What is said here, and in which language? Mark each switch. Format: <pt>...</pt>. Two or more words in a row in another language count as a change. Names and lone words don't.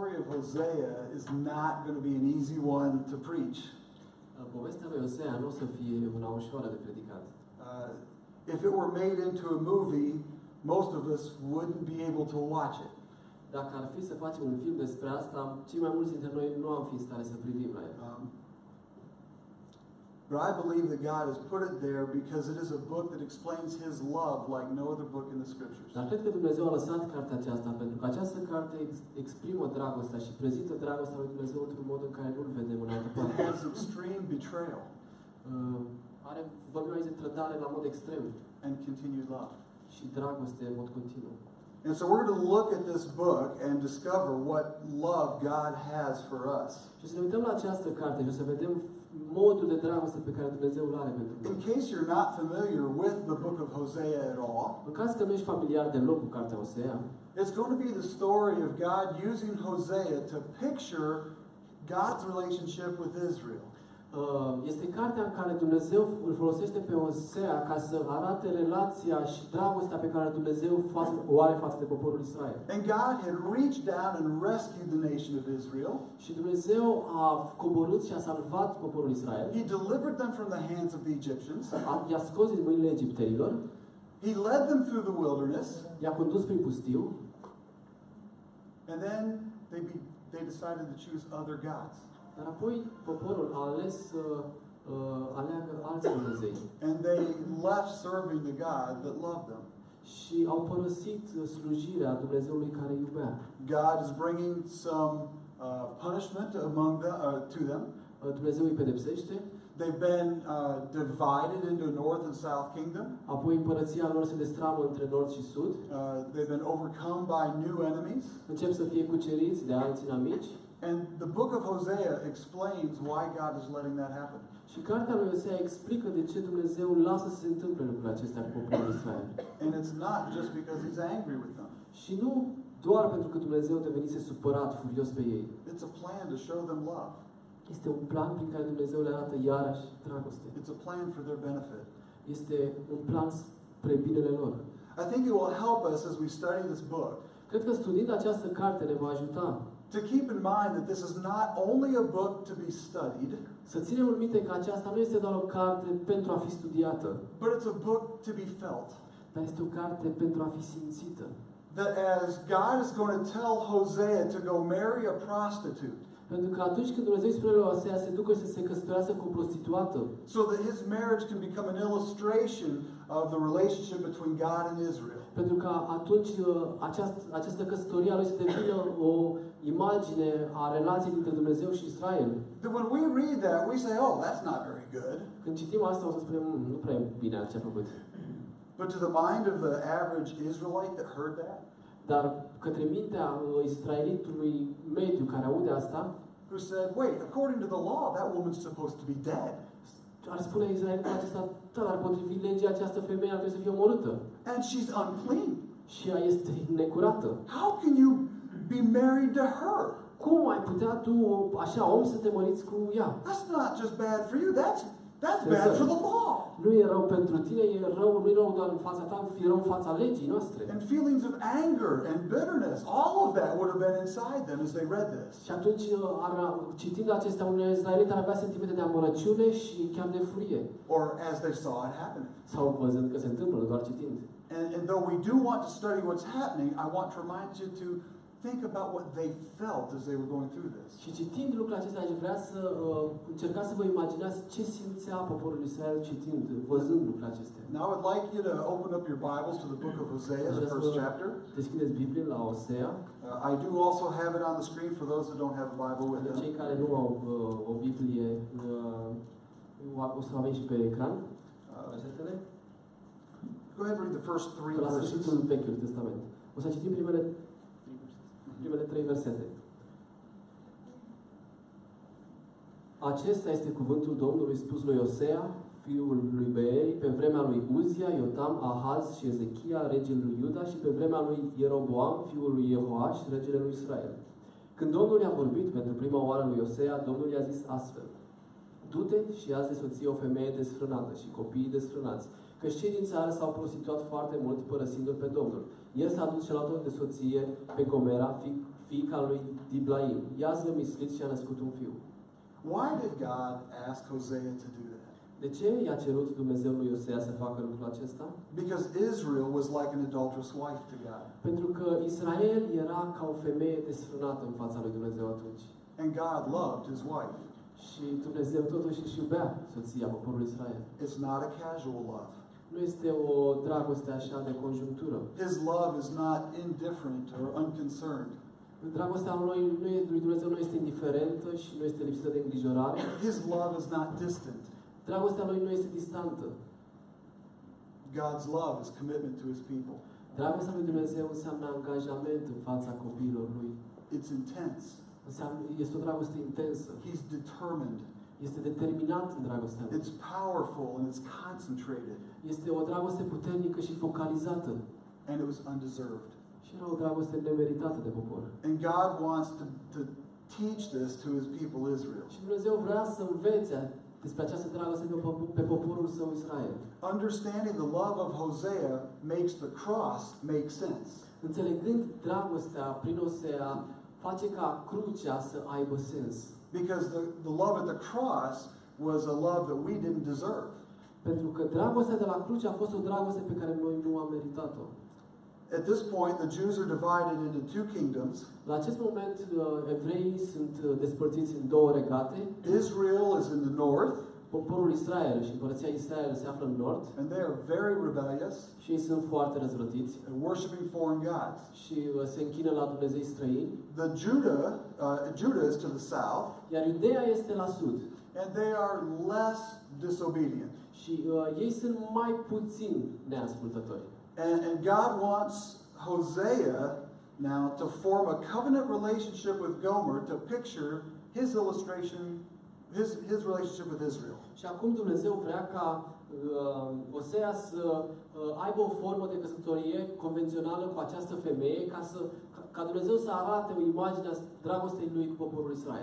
<en>of Hosea is not going to be an easy one to preach.</en> <ro>Povestea lui Osea nu o să fie una ușoară de predicat.</ro> <en>If it were made into a movie, most of us wouldn't be able to watch it.</en> <ro>Dacă ar fi să facem un film despre asta, cei mai mulți dintre noi nu am fi în stare să privim la el.</ro> <en>But I believe that God has put it there because it is a book that explains His love like no other book in the Scriptures.</en> <ro>Dar cred că Dumnezeu a lăsat cartea aceasta pentru că această carte exprimă dragostea și prezintă dragostea lui Dumnezeu într-un mod în care nu-l vedem în altă parte.</ro> <en>It has extreme betrayal.</en> <ro>Vorbim aici de trădare la mod extrem.</ro> <en>And continued love.</en> <ro>Și dragoste în mod continuu.</ro> <en>And so we're going to look at this book and discover what love God has for us.</en> <ro>Și să ne uităm la această carte și să vedem modul de dragoste pe care Dumnezeu îl are pentru noi.</ro> <en>In case you're not familiar with the book of Hosea at all,</en> <ro>în caz că nu ești familiar deloc cu cartea Hosea,</ro> <en>it's going to be the story of God using Hosea to picture God's relationship with Israel.</en> <ro>Este cartea în care Dumnezeu îl folosește pe Hosea ca să arate relația și dragostea pe care Dumnezeu o are față de poporul Israel.</ro> <en>And God had reached down and rescued the nation of Israel.</en> <ro>Și Dumnezeu a coborât și a salvat poporul Israel.</ro> <en>He delivered them from the hands of the Egyptians.</en> <ro>I-a scos din mâinile egiptenilor.</ro> <en>He led them through the wilderness.</en> <ro>I-a condus prin pustiu.</ro> <en>And then they decided to choose other gods.</en> <ro>Dar apoi poporul a ales să aleagă alți Dumnezei.</ro> <en>And they left serving the God that loved them.</en> <ro>Și au părăsit slujirea Dumnezeului care îi iubea.</ro> <en>God is bringing some punishment to them.</en> <ro>Dumnezeu îi pedepsește.</ro> <en>They've been divided into North and South Kingdom.</en> <ro>Apoi împărăția lor se destramă între nord și sud.</ro> <en>They've been overcome by new enemies.</en> <ro>Încep să fie cuceriți de alți inamici.</ro> <en>And the book of Hosea explains why God is letting that happen.</en> <ro>Și cartea lui Hosea explică de ce Dumnezeu lasă să se întâmple lucrurile acestea cu poporul Israel.</ro> <en>And it's not just because He's angry with them.</en> <ro>Și nu doar pentru că Dumnezeu devenise supărat, furios pe ei.</ro> <en>It's a plan to show them love.</en> <ro>Este un plan prin care Dumnezeu le arată iarăși dragoste.</ro> <en>It's a plan for their benefit.</en> <ro>Este un plan spre binele lor.</ro> <en>I think it will help us as we study this book.</en> <ro>Cred că studiind această carte ne va ajuta</ro> <en>to keep in mind that this is not only a book to be studied,</en> <ro>să ținem în minte că aceasta nu este doar o carte pentru a fi studiată,</ro> <en>but it's a book to be felt.</en> <ro>Dar este o carte pentru a fi simțită.</ro> <en>That as God is going to tell Hosea to go marry a prostitute,</en> <ro>pentru că atunci când Dumnezeu spune lui Hosea să ducă să se căsătorească cu o prostituată,</ro> <en>so that his marriage can become an illustration of the relationship between God and Israel.</en> <ro>Pentru că atunci această căsătorie a lui să devină o imagine a relației dintre Dumnezeu și Israel.</ro> <en>That when we read that, we say, "Oh, that's not very good."</en> <ro>Când citim asta o să spunem, nu prea e bine ce a făcut.</ro> <en>But to the mind of the average Israelite that heard that,</en> <ro>dar către mintea israelitului mediu care aude asta,</ro> <en>who said, "Wait, according to the law, that woman's supposed to be dead."</en> <ro>Ar spune israelitul acesta, dar potrivit legii această femeie ar trebui să fie omorâtă.</ro> <en>And she's unclean.</en> <ro>Și ea este necurată.</ro> <en>How can you be married to her?</en> <ro>Cum ai putea tu, așa, om, să te măriți cu ea?</ro> <en>That's not just bad for you. That's bad for the law.</en> <ro>Nu e rău pentru tine, nu e rău doar în fața ta, e rău în fața legii noastre.</ro> <en>And feelings of anger and bitterness, all of that would have been inside them as they read this.</en> <ro>Și atunci, citind acestea, unii israeliti ar avea sentimente de amărăciune și chiar de furie.</ro> <en>Or as they saw it happening.</en> <ro>Sau văzând că se întâmplă, doar citind.</ro> <en>And though we do want to study what's happening, I want to remind you to think about what they felt as they were going through this.</en> <ro>Și citind lucrurile acestea, aș vrea să încercați să vă imaginați ce simțea poporul Israel citind, văzând lucrurile acestea.</ro> <en>Now I would like you to open up your Bibles to the book of Hosea, the first chapter.</en> <ro>Deschideți Biblia la Hosea.</ro> <en>I do also have it on the screen for those that don't have a Bible with them.</en> <ro>Cei care nu au o Biblie, o să o avem și pe ecran. Versetele.</ro> <en>Go ahead and read the first 3</en> <ro>La</ro> <en>verses.</en> <ro>sfârșitul Vechiului Testament. O să citim primele 3 versete. Acesta este cuvântul Domnului spus lui Hosea, fiul lui Beeri, pe vremea lui Uzia, Iotam, Ahaz și Ezechia, regele lui Iuda, și pe vremea lui Ieroboam, fiul lui Jehoaș, regele lui Israel. Când Domnul i-a vorbit pentru prima oară lui Hosea, Domnul i-a zis astfel: du-te și ia-ți de soție o femeie desfrânată și copiii desfrânați, căci cei din țară s-au prostituat foarte mult, părăsindu-l pe Domnul. El s-a dus și l-a luat de soție pe Gomera, fiica lui Diblaim. Ea s-a mislit și a născut un fiu.</ro> <en>Why did God ask Hosea to do that?</en> <ro>De ce i-a cerut Dumnezeu lui Osea să facă lucrul acesta?</ro> <en>Because Israel was like an adulterous wife to God.</en> <ro>Pentru că Israel era ca o femeie desfrânată în fața lui Dumnezeu atunci.</ro> <en>And God loved his wife.</en> <ro>Și Dumnezeu totuși își iubea soția, poporul Israel.</ro> <en>It's not a casual love.</en> <ro>Nu este o dragoste așa de conjunctură.</ro> <en>His love is not indifferent or unconcerned.</en> <ro>Dragostea lui Dumnezeu nu este indiferentă și nu este lipsită de îngrijorare.</ro> <en>His love is not distant.</en> <ro>Dragostea lui nu este distantă.</ro> <en>God's love is commitment to his people.</en> <ro>Dragostea lui Dumnezeu înseamnă angajament în fața copiilor lui.</ro> <en>It's intense.</en> <ro>Este o dragoste intensă.</ro> <en>He's determined.</en> <ro>Este determinat în dragostea lui.</ro> <en>It's powerful and it's concentrated.</en> <ro>Este o dragoste puternică și focalizată.</ro> <en>And it was undeserved.</en> <ro>Și era o dragoste nemeritată de popor.</ro> <en>And God wants to teach this to his people Israel.</en> <ro>Și Dumnezeu vrea să învețe despre această dragoste pe poporul său Israel.</ro> <en>Understanding the love of Hosea makes the cross make sense.</en> <ro>Înțelegând dragostea prin Osea, face ca crucea să aibă sens.</ro> <en>Because the love at the cross was a love that we didn't deserve.</en> <ro>Pentru că dragostea de la cruce a fost o dragoste pe care noi nu am meritat-o.</ro> <en>At this point, the Jews are divided into two kingdoms.</en> <ro>La acest moment, evreii sunt despărțiți în două regate.</ro> <en>Israel is in the north.</en> <ro>Poporul Israel și împărăția Israel se află în nord.</ro> <en>And they are very rebellious.</en> <ro>Și ei sunt foarte răzvrătiți.</ro> <en>And worshiping foreign gods.</en> <ro>Și se închină la Dumnezei străini.</ro> <en>Judah is to the south.</en> <ro>Iar Iudeea este la sud.</ro> <en>And they are less disobedient.</en> <ro>Și ei sunt mai puțin neascultători.</ro> <en>And God wants Hosea now to form a covenant relationship with Gomer to picture his illustration, his relationship with Israel.</en> <ro>Și acum Dumnezeu vrea ca Osea să aibă o formă de căsătorie convențională cu această femeie ca Dumnezeu să arate o imagine a dragostei lui cu poporul Israel.</ro>